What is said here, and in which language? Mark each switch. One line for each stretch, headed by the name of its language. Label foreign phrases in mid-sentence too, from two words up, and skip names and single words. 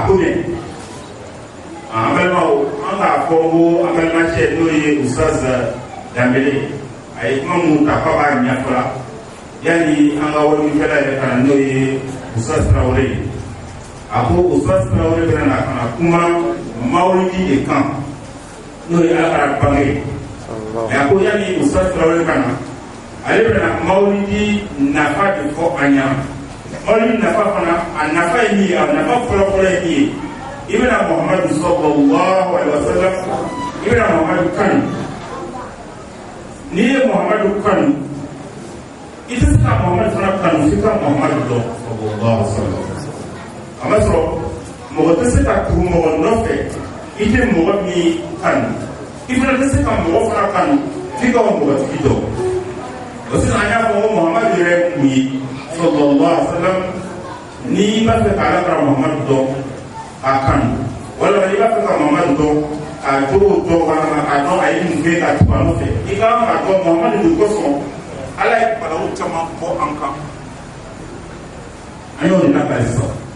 French: Ou bien, en même temps, on a Congo, en même temps, chez nous, il y a Oussaz Dambélé. Avec moi, mon papa, il y a pas. Il y a Oussaz Traoré. Après, Oussaz Traoré, il y a Kuma, Maulidi et Kamp. Nous, il y a Bangé. Et après, il y a Oussaz Traoré,
Bambara: ale bɛna mawulidi nafa de fɔ an ɲa. Mawulidi nafa fana a nafa ye min ye, a nafa fɔlɔfɔlɔ ye min ye, i bɛna Muhamadu
Arabic: صلى الله عليه وسلم,
Bambara: i bɛna Muhamadu kanu. N'i ye Muhamadu kanu, i tɛ se ka Muhamadu fana kanu f'i ka Muhamadu dɔn
Arabic: صلى الله عليه وسلم.
Bambara: A ma sɔrɔ mɔgɔ tɛ se ka tugu mɔgɔ nɔfɛ i tɛ mɔgɔ min kanu, i fana tɛ se ka mɔgɔ fana kanu f'i ka mɔgɔtigi dɔn.
French: Parce que
Bambara: Muhammad
Arabic: صلى الله عليه وسلم
Bambara: ni b'a fɛ k'ala ka Muhammad dɔn a kanu, walima n'i b'a fɛ ka Muhammad dɔn a jogo dɔn walima a dɔn a ye mun kɛ ka tugu a nɔfɛ, i ka kan ka dɔn Muhammad de kosɔn Ala ye balawu caman fɔ an kan. An y'o de labɛn sisan.